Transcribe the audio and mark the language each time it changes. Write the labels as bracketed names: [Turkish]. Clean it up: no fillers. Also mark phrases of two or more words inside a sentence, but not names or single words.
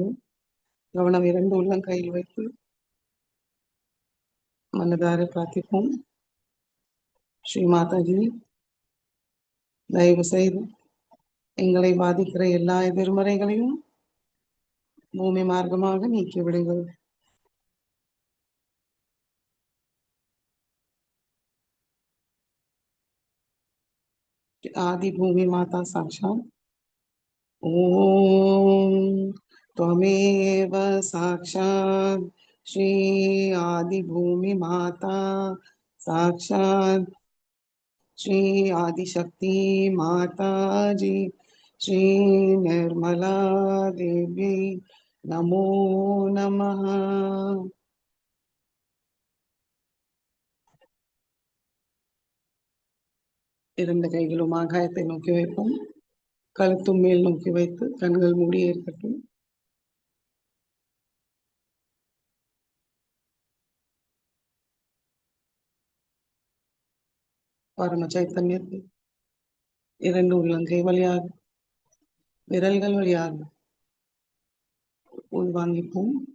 [Tamil] கவனம் 2 உள்ளங்கையில் வைத்து மனதார பிரார்த்திப்போம். ஸ்ரீ மாதாஜி, தயவு செய்து எங்களை பாதிக்கிற எல்லா எதிர்மறைகளையும் பூமி மார்க்கமாக நீக்கி விடுங்கள். [Sanskrit] आदि भूमि माता साक्षात ओम त्वमेव साक्षात श्री आदि भूमि माता साक्षात श्री आदिशक्ति माता जी श्री निर्मला देवी नमो नमः. [Tamil] இரண்டு கைகளும் ஆகாயத்தை நோக்கி வைப்போம். கழுத்தும் மேல் நோக்கி வைத்து கண்கள் மூடி இருக்கட்டும். பரம சைத்தன்யத்தை 2 உள்ளங்கை வழியாக விரல்கள் வழியாக உள்வாங்கிப்போம்.